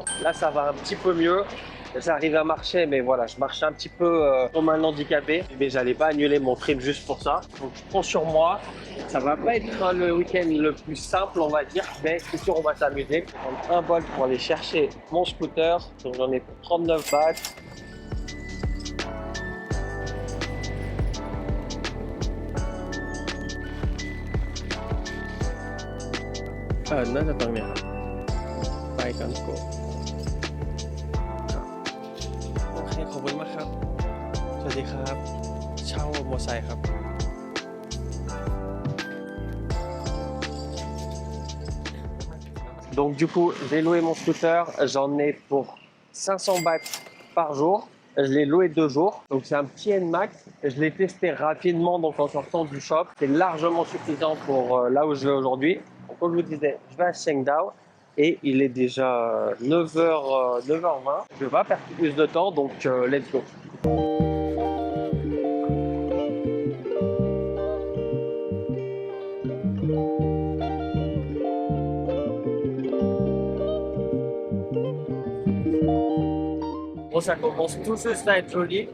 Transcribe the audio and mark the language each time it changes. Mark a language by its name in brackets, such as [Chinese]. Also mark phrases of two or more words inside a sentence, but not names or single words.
[French] Là ça va un petit peu mieux, j'arrive à marcher, mais voilà, je marchais un petit peu comme un handicapé, mais j'allais pas annuler mon trip juste pour ça. Donc je prends sur moi, ça va pas être le week-end le plus simple on va dire, mais c'est sûr on va s'amuser. Je vais prendre un bol pour aller chercher mon scooter, donc j'en ai pour 39 bahts. [Thai] น่าจะตรงเนี้ยครับไปกันโกโอเคขอบคุณมากครับสวัสดีครับเช่ามอเตอร์ไซค์ครับ [French] Donc du coup j'ai loué mon scooter, j'en ai pour 500 bahts par jour. Je l'ai loué 2 jours, donc c'est un petit NMAX. Je l'ai testé rapidement donc en sortant du shop. C'est largement suffisant pour là où je vais aujourd'hui. Donc, comme je vous disais, je vais à Chiang Dao et il est déjà 9h20. Je ne vais pas perdre plus de temps, donc [English] let's go. [French] Bon, ça commence tout juste à être joli.